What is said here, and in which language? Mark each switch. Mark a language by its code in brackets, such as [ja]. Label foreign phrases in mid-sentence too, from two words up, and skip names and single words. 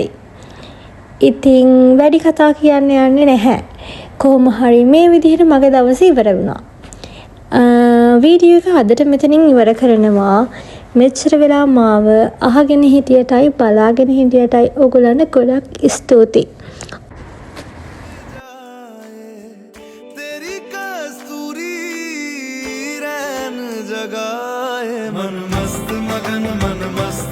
[si] ඉතින් වැඩි කතා කියන්න යන්නේ නැහැ. කොහොම හරි මේ විදිහට මගේ දවස ඉවර වුණා. වීඩියෝ එක අදට මෙතනින් ඉවර කරනවා. මෙච්චර වෙලා මාව අහගෙන හිටියටයි බලාගෙන හිටියටයි ඔයගොල්ලන්ට ගොඩක් ස්තුතියි. [hi] तेरी कस्तूरी रैन जगाए मन मस्त मगन मन